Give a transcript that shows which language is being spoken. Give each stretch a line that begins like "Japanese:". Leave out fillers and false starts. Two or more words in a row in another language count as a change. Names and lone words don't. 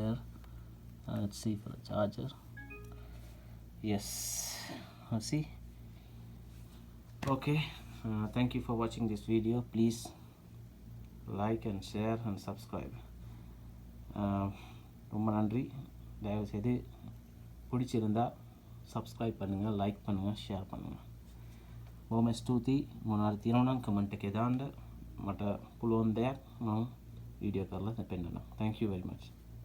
English: Let's see for the charger. Yes, let's see. Okay, thank you for watching this video. Please like and share and subscribe.
Tamil: ரொம்ப நன்றி. தயவு செய்து பிடிச்சிருந்தா சப்ஸ்கிரைப் பண்ணுங்கள், லைக் பண்ணுங்கள், ஷேர் பண்ணுங்கள்.
Sinhala: බොහොම ස්තුතියි. මොනවාරි තියෙනවා නම් කමෙන්ට් එකේ දාන්න. මට පුළුවන් දෙයක් මම වීඩියෝ කරලා දෙන්න.
English: Thank you very much.